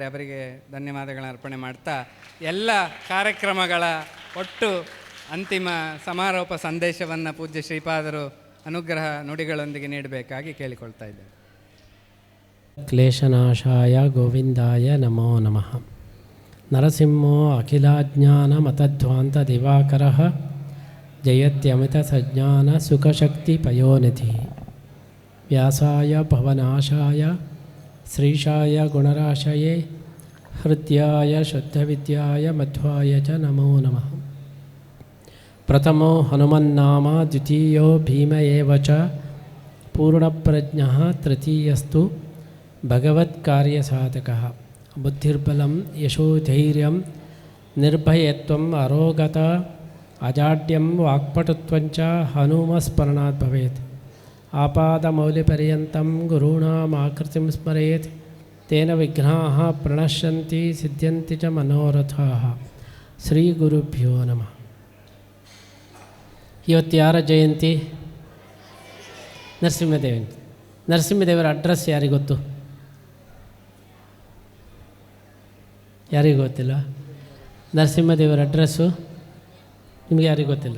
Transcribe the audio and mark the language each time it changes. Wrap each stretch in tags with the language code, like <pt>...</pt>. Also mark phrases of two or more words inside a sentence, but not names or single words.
<kn>ಅವರಿಗೆ ಧನ್ಯವಾದಗಳನ್ನು ಅರ್ಪಣೆ ಮಾಡ್ತಾ ಎಲ್ಲ ಕಾರ್ಯಕ್ರಮಗಳ ಒಟ್ಟು ಅಂತಿಮ ಸಮಾರೋಪ ಸಂದೇಶವನ್ನು ಪೂಜ್ಯ ಶ್ರೀಪಾದರು ಅನುಗ್ರಹ ನುಡಿಗಳೊಂದಿಗೆ ನೀಡಬೇಕಾಗಿ ಕೇಳಿಕೊಳ್ತಾ ಇದ್ದೇವೆ.</kn> <sa>ಕ್ಲೇಶನಾಶಾಯ ಗೋವಿಂದಾಯ ನಮೋ ನಮಃ. ನರಸಿಂಹೋ ಅಖಿಲಾಜ್ಞಾನಮತಧ್ವಾಂತ ದಿವಾಕರಃ ಜಯತ್ಯಮಿತ ಸಜ್ಞಾನ ಸುಖಶಕ್ತಿ ಪಯೋನಿಧಿ. ವ್ಯಾಸಾಯ ಭವನಾಶಾಯ ಶ್ರೀಶಾಯ ಗುಣರಾಶಯೇ ಹೃದ್ಯಾಯ ಶುದ್ಧವಿದ್ಯಾಯ ಮಧ್ವಾಯ ಚ ನಮೋ ನಮಃ. ಪ್ರಥಮೋ ಹನುಮನ್ನಾಮ ದ್ವಿತೀಯೋ ಭೀಮ ಏವ ಚ ಪೂರ್ಣಪ್ರಜ್ಞಃ ತೃತೀಯಸ್ತು ಭಗವತ್ಕಾರ್ಯಸಾಧಕಃ. ಬುದ್ಧಿರ್ಬಲಂ ಯಶೋಧೈರ್ಯಂ ನಿರ್ಭಯತ್ವಂ ಅರೋಗತ ಅಜಾಡ್ಯಂ ವಾಕ್ಪಟುತ್ವಂಚ ಹನುಮಸ್ಮರಣಾತ್ ಭವೇತ್. ಆಪಾದಮೌಲಿಪರ್ಯಂತಂ ಗುರುಣಾಮಾಕೃತಿಂ ಸ್ಮರೇತ್ ತೇನ ವಿಘ್ನಾಃ ಪ್ರಣಶ್ಯಂತಿ ಸಿದ್ಧ್ಯಂತಿ ಚ ಮನೋರಥಾಃ. ಶ್ರೀ ಗುರುಭ್ಯೋ ನಮಃ.</sa> <kn>ಇವತ್ತು ಯಾರ ಜಯಂತಿ? ನರಸಿಂಹದೇವರ ಅಡ್ರೆಸ್ ಯಾರಿಗೆ ಗೊತ್ತು? ಯಾರಿಗೂ ಗೊತ್ತಿಲ್ಲ? ನರಸಿಂಹದೇವರ ಅಡ್ರೆಸ್ಸು ನಿಮಗೆ ಯಾರಿಗೂ ಗೊತ್ತಿಲ್ಲ?</kn>